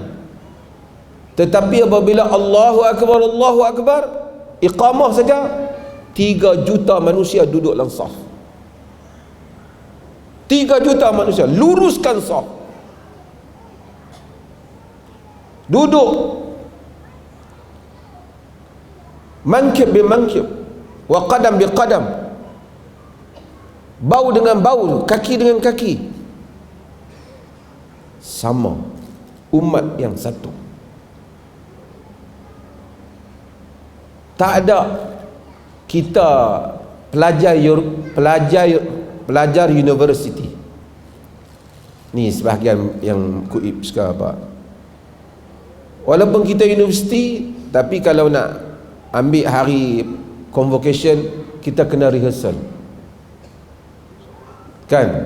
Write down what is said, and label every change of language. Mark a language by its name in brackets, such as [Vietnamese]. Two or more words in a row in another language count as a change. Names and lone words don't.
[Malay] Tetapi apabila [Arabic] الله أكبر, [Malay] iqamah saja, 3 juta manusia duduk dalam saf. 3 juta manusia, luruskan saf, duduk [Arabic] منكب بمنكب وقدم بقدم, [Malay] bau dengan bau, kaki dengan kaki, sama, umat yang satu. Tak ada kita pelajar universiti ni, sebahagian yang kuib sekarang apa, walaupun kita universiti, tapi kalau nak ambil hari convocation, kita kena rehearsal, kan?